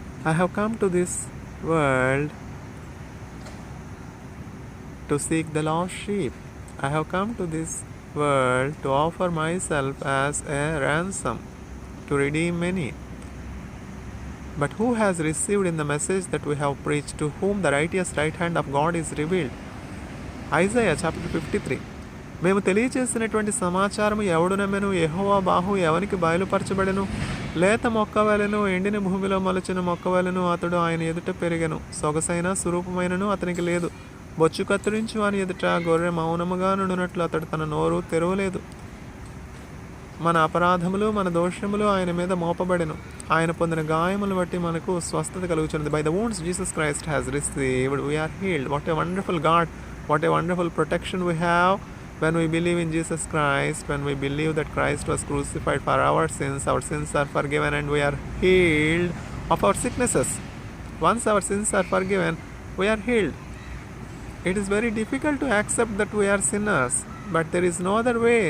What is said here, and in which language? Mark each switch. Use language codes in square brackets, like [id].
[en] I have come to this world to seek the lost sheep. I have come to this world to offer myself as a ransom to redeem many. But who has received in the message that we have preached, to whom the righteous right hand of God is revealed? Isaiah chapter 53. [te] మేము తెలియచేసినటువంటి సమాచారము ఎవడు నమ్మెను? యెహోవా బాహు ఎవనికి బయలుపరచబడెను? లేత మొక్కవలెను, ఎండిన భూమిలో మొలచిన మొక్కవలెను అతడు ఆయన ఎదుట పెరిగెను. సొగసైన స్వరూపమైనను అతనికి లేదు. బొచ్చు కత్తిరించు అని ఎదుట గొర్రె మౌనముగా నుండునట్లు అతడు తన నోరు తెరవలేదు. మన అపరాధములు మన దోషములు ఆయన మీద మోపబడెను. ఆయన పొందిన గాయములను బట్టి మనకు స్వస్థత కలుగుచున్నది. [en] By the wounds Jesus Christ has received, we are healed. What a wonderful God, what a wonderful protection we have when we believe in Jesus Christ, when we believe that Christ was crucified for our sins are forgiven and we are healed of our sicknesses. Once our sins are forgiven, we are healed. It is very difficult to accept that we are sinners, but there is no other way.